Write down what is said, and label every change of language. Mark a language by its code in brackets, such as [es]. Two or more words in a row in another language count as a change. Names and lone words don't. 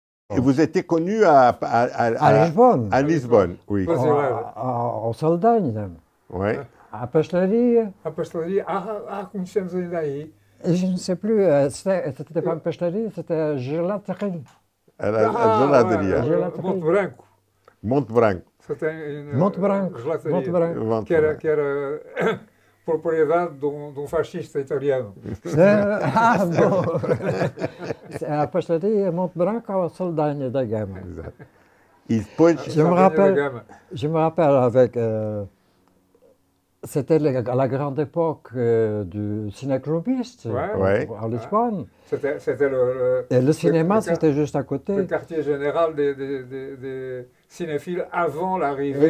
[fr] Et vous étiez connu À Lisbonne. à Lisbonne, oui. [pt] Pois é, Ao Saldanha, [fr] Ouais. [pt] à pastelaria. a pastelaria, conhecemos ainda aí. [fr] Je ne sais plus, c'était pas une pastelaria, c'était une gelaterie. [pt] A geladeria. Gelateria. Monte Branco. Monte Branco. Você tem Monte Branco. gelataria, Monte Branco. Monte que era, Branco. que era propriedade de um fascista italiano. Ah, bom. A pastelaria Monte Branco ao Saldanha da Gama. Exato. E depois, [fr] Je me Saldanha da rappelle, Gama. je me rappelle avec. C'était à la grande époque du ciné-clubiste Ouais. à Lisbonne. C'était le, Et le cinéma, le- c'était juste à le côté. quartier général des cinéphiles avant l'arrivée